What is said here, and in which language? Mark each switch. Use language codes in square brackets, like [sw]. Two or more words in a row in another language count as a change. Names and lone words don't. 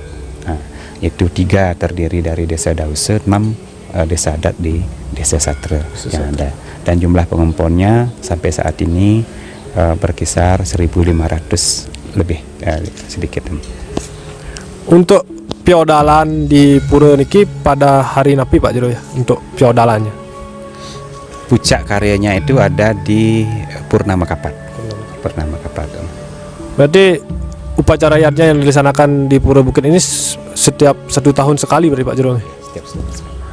[id] Nah, itu 3 terdiri dari desa Dause, 6 desa adat di desa Satra yang ada. Dan jumlah pengemponnya sampai saat ini berkisar 1.500 lebih, sedikit. Untuk piodalan di pura niki pada hari napi Pak Jero ya, untuk piodalannya? Puncak karyanya itu ada di Purnama Kapat. Purnama Kapat. Berarti upacara yatnya yang dilaksanakan di Pura Bukit ini setiap 1 tahun sekali berarti Pak Jero? Setiap